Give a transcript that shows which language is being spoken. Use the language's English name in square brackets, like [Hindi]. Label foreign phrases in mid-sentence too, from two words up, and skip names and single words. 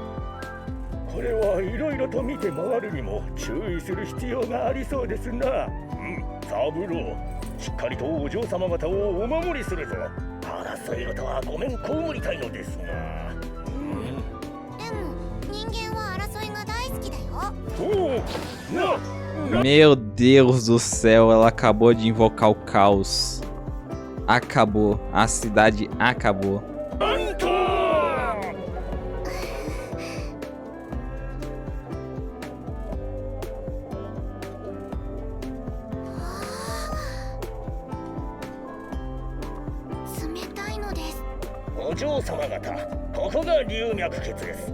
[Japanese] これはいろいろと見て回るにも注意する必要がありそうですな。サブロー、しっかりとお嬢様方をお守りするぞ。争い事はごめん被りたいのですが。でも人間は争いが大好きだよ。 [Portuguese] Meu Deus do céu, ela acabou de invocar o caos. Acabou. A cidade acabou. [Japanese] なんと冷たいのです。お嬢様方、ここが龍脈穴です。